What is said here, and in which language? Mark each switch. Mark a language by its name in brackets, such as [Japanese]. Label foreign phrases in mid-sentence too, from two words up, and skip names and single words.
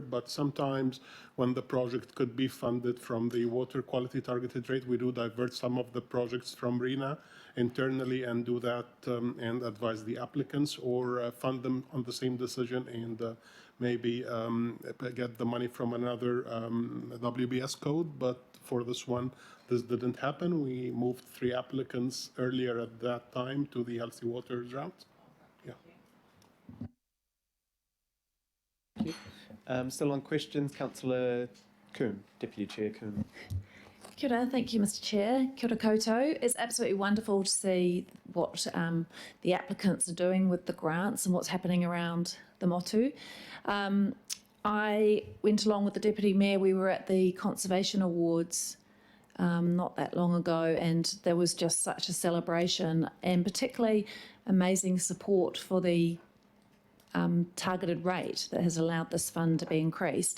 [English] But sometimes when the project could be funded from the water quality targeted rate, we do divert some of the projects from RENA internally and do that and advise the applicants, or fund them on the same decision and maybe get the money from another WBS code, but for this one, this didn't happen. We moved 3 applicants earlier at that time to the Healthy Waters route. Yeah. Thank you. Still on questions, Councillor Coombe, Deputy Chair Coombe. [Māori] Kia ora, [English] thank you, Mr. Chair. [Māori] Kia ora koutou. [English] It's absolutely wonderful to see what the applicants are doing with the grants and what's happening around the motu. I went along with the Deputy Mayor. We were at the Conservation Awards not that long ago, and there was just such a celebration and particularly amazing support for the targeted rate that has allowed this fund to be increased.